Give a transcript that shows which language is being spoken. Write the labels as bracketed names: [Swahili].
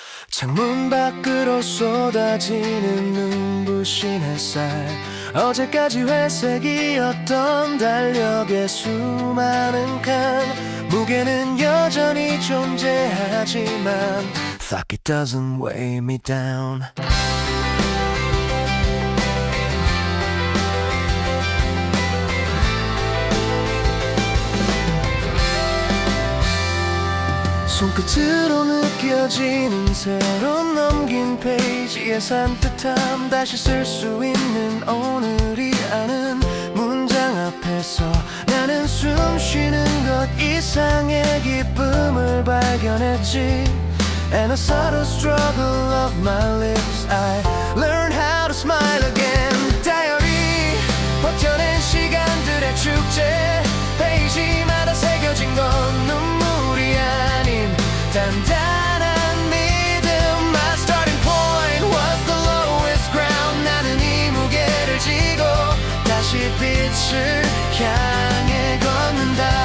[Korean] 창문 밖으로 쏟아지는 눈부신 햇살. 어제까지 회색이었던 달력의 수많은 칸. 무게는 여전히 존재하지만 [English] Fuck it doesn't weigh me down. [Korean] 손끝으로 느껴지는 새로 넘긴 페이지의 산뜻함. 다시 쓸 수 있는 오늘이 아는 문장 앞에서 나는 숨 쉬는 것 이상의 기쁨을 발견했지. [English] And a subtle struggle of my lips, I learned how to smile again. [Korean] Diary, 버텨낸 시간들의 축제. 페이지마다 새겨진 건 눈물이 아닌 단단한 믿음. [English] My starting point was the lowest ground. [Korean] 나는 이 무게를 지고 다시 빛을 향해 걷는다.